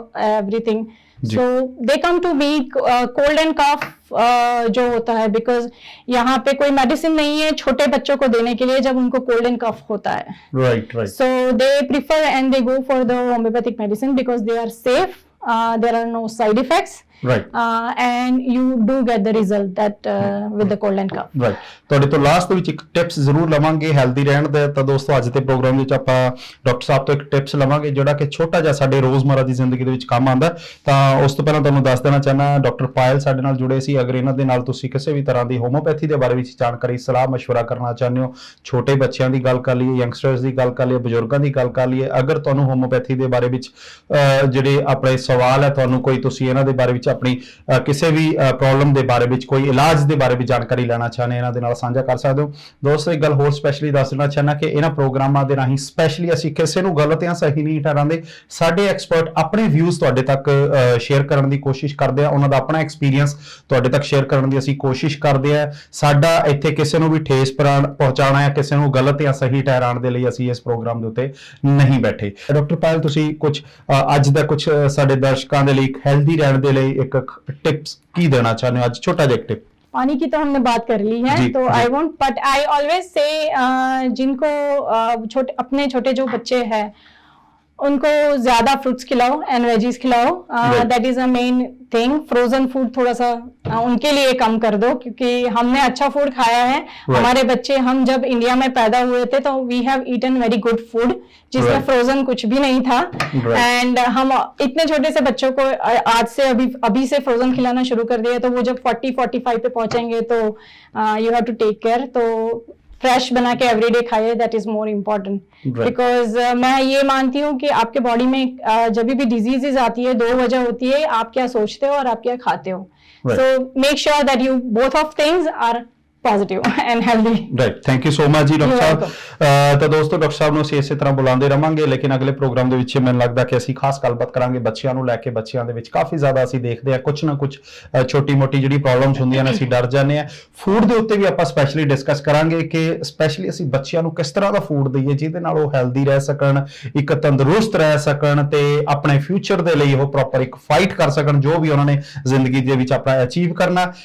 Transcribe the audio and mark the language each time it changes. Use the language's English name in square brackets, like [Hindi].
[English] everything, so they come to me, cold and cough जो होता है, [Hindi] बिकॉज यहाँ पे कोई मेडिसिन नहीं है छोटे बच्चों को देने के लिए जब उनको कोल्ड एंड कफ होता है, [English] Right, so they prefer and they go for the homeopathic medicine because they are safe, there are no side effects, right, and you do get the result that with the cold and cough, right। [Punjabi] ਤੁਹਾਡੇ ਤੋਂ last ਦੇ ਵਿੱਚ ਇੱਕ tips ਜ਼ਰੂਰ ਲਵਾਂਗੇ healthy ਰਹਿਣ ਦੇ। ਤਾਂ ਦੋਸਤੋ, ਅੱਜ ਦੇ ਪ੍ਰੋਗਰਾਮ ਵਿੱਚ ਆਪਾਂ ਡਾਕਟਰ ਸਾਹਿਬ ਤੋਂ ਇੱਕ ਟਿਪਸ ਲਵਾਂਗੇ ਜਿਹੜਾ ਕਿ ਛੋਟਾ ਜਿਹਾ ਸਾਡੇ ਰੋਜ਼ਮਰਾ ਦੀ ਜ਼ਿੰਦਗੀ ਦੇ ਵਿੱਚ ਕੰਮ ਆਉਂਦਾ। ਤਾਂ ਉਸ ਤੋਂ ਪਹਿਲਾਂ ਤੁਹਾਨੂੰ ਦੱਸ ਦੇਣਾ ਚਾਹਨਾ, ਡਾਕਟਰ ਪਾਇਲ ਸਾਡੇ ਨਾਲ ਜੁੜੇ ਸੀ। ਅਗਰ ਇਹਨਾਂ ਦੇ ਨਾਲ ਤੁਸੀਂ ਕਿਸੇ ਵੀ ਤਰ੍ਹਾਂ ਦੀ ਹੋਮੋਪੈਥੀ ਦੇ ਬਾਰੇ ਵਿੱਚ ਜਾਣਕਾਰੀ, ਸਲਾਹ ਮਸ਼ਵਰਾ ਕਰਨਾ ਚਾਹੁੰਦੇ ਹੋ, ਛੋਟੇ ਬੱਚਿਆਂ ਦੀ ਗੱਲ ਕਰ ਲਈਏ, ਯੰਗਸਟਰਸ ਦੀ ਗੱਲ ਕਰ ਲਈਏ, ਬਜ਼ੁਰਗਾਂ ਦੀ ਗੱਲ ਕਰ ਲਈਏ, ਅਗਰ ਤੁਹਾਨੂੰ ਹੋਮੋਪੈਥੀ ਦੇ ਬਾਰੇ ਵਿੱਚ ਜਿਹੜੇ ਆਪਣੇ ਸਵਾਲ ਹੈ, ਤੁਹਾਨੂੰ ਕੋਈ, ਤੁਸੀਂ ਇਹਨਾਂ ਦੇ ਬਾਰੇ ਵਿੱਚ ਆਪਣੀ ਕਿਸੇ ਵੀ ਪ੍ਰੋਬਲਮ ਦੇ ਬਾਰੇ ਵਿੱਚ, ਕੋਈ ਇਲਾਜ ਦੇ ਬਾਰੇ ਵਿੱਚ ਜਾਣਕਾਰੀ ਲੈਣਾ ਚਾਹੁੰਦੇ, ਇਹਨਾਂ ਦੇ ਨਾਲ ਸਾਂਝਾ ਕਰ ਸਕਦੇ ਹੋ। ਦੋਸਤੋ, ਇੱਕ ਗੱਲ ਹੋਰ ਸਪੈਸ਼ਲੀ ਦੱਸ ਦੇਣਾ ਚਾਹੁੰਦਾ ਕਿ ਇਹਨਾਂ ਪ੍ਰੋਗਰਾਮਾਂ ਦੇ ਰਾਹੀਂ ਸਪੈਸ਼ਲੀ ਅਸੀਂ ਕਿਸੇ ਨੂੰ ਗਲਤ ਜਾਂ ਸਹੀ ਨਹੀਂ ਠਹਿਰਾਉਂਦੇ। ਸਾਡੇ ਐਕਸਪਰਟ ਆਪਣੇ ਵਿਊਜ਼ ਤੁਹਾਡੇ ਤੱਕ ਸ਼ੇਅਰ ਕਰਨ ਦੀ ਕੋਸ਼ਿਸ਼ ਕਰਦੇ ਆ, ਉਹਨਾਂ ਦਾ ਆਪਣਾ ਐਕਸਪੀਰੀਅੰਸ ਤੁਹਾਡੇ ਤੱਕ ਸ਼ੇਅਰ ਕਰਨ ਦੀ ਅਸੀਂ ਕੋਸ਼ਿਸ਼ ਕਰਦੇ ਆ। ਸਾਡਾ ਇੱਥੇ ਕਿਸੇ ਨੂੰ ਵੀ ਠੇਸ ਪਹੁੰਚਾਉਣਾ ਜਾਂ ਕਿਸੇ ਨੂੰ ਗਲਤ ਜਾਂ ਸਹੀ ਠਹਿਰਾਉਣ ਦੇ ਲਈ ਅਸੀਂ ਇਸ ਪ੍ਰੋਗਰਾਮ ਦੇ ਉੱਤੇ ਨਹੀਂ ਬੈਠੇ। ਡਾਕਟਰ ਪਾਇਲ, ਤੁਸੀਂ ਕੁਝ ਅੱਜ ਦਾ ਕੁਝ ਸਾਡੇ ਦਰਸ਼ਕਾਂ ਦੇ ਲਈ ਹੈਲਦੀ ਰਹਿਣ ਦੇ ਲਈ ਇੱਕ [Hindi] टिप्स की देना चाहते हो? आज छोटा सा टिप। पानी की तो हमने बात कर ली है, तो I won't, but I always say जिनको अपने छोटे जो बच्चे हैं उनको ज्यादा फ्रूट्स खिलाओ एंड वेजीज खिलाओ, [English] That is a main thing. [Hindi] Frozen food थोड़ा सा उनके लिए कम कर दो, क्योंकि हमने अच्छा फूड खाया है, हमारे बच्चे, हम जब इंडिया में पैदा हुए थे तो [English] we have eaten very good food [Hindi] जिसमें फ्रोजन कुछ भी नहीं था, एंड हम इतने छोटे से बच्चों को आज से अभी से फ्रोजन खिलाना शुरू कर दिया, तो वो जब 40-45 पे पहुंचेंगे तो [English] You have to take care. [Hindi] तो फ्रेश बना के एवरीडे खाइए, that is more important, because मैं ये मानती हूँ कि आपके बॉडी में जब भी डिजीजेज आती है, दो वजह होती है, आप क्या सोचते हो और आप क्या खाते हो। [English] So make sure that you both of things are positive and healthy. Right, thank you so much ਜੀ doctor [Punjabi] ਸਾਹਿਬ। ਤਾਂ ਦੋਸਤੋ ਡਾਕਟਰ ਸਾਹਿਬ ਨੂੰ ਅਸੀਂ ਇਸੇ ਤਰ੍ਹਾਂ ਬੁਲਾਉਂਦੇ ਰਵਾਂਗੇ, ਲੇਕਿਨ ਅਗਲੇ ਪ੍ਰੋਗਰਾਮ ਦੇ ਵਿੱਚ ਮੈਨੂੰ ਲੱਗਦਾ ਕਿ ਅਸੀਂ ਖਾਸ ਗੱਲਬਾਤ ਕਰਾਂਗੇ ਬੱਚਿਆਂ ਨੂੰ ਲੈ ਕੇ। ਬੱਚਿਆਂ ਦੇ ਵਿੱਚ ਕਾਫੀ ਜ਼ਿਆਦਾ ਅਸੀਂ ਦੇਖਦੇ ਹਾਂ ਕੁਝ ਨਾ ਕੁਝ ਛੋਟੀ ਮੋਟੀ ਜਿਹੜੀ ਪ੍ਰੋਬਲਮਸ ਹੁੰਦੀਆਂ ਨੇ ਅਸੀਂ ਡਰ ਜਾਂਦੇ ਹਾਂ। ਫੂਡ ਦੇ ਉੱਤੇ ਵੀ ਆਪਾਂ ਸਪੈਸ਼ਲੀ ਡਿਸਕਸ ਕਰਾਂਗੇ ਕਿ ਸਪੈਸ਼ਲੀ ਅਸੀਂ ਬੱਚਿਆਂ ਨੂੰ ਕਿਸ ਤਰ੍ਹਾਂ ਦਾ ਫੂਡ ਦਈਏ ਜਿਹਦੇ ਨਾਲ ਉਹ ਹੈਲਦੀ ਰਹਿ ਸਕਣ, ਇੱਕ ਤੰਦਰੁਸਤ ਰਹਿ ਸਕਣ ਤੇ ਆਪਣੇ ਫਿਊਚਰ ਦੇ ਲਈ ਉਹ ਪ੍ਰੋਪਰ ਇੱਕ ਫਾਈਟ ਕਰ ਸਕਣ ਜੋ ਵੀ ਉਹਨਾਂ ਨੇ ਜ਼ਿੰਦਗੀ ਦੇ ਵਿੱਚ ਆਪਣਾ ਅਚੀਵ ਕਰਨਾ।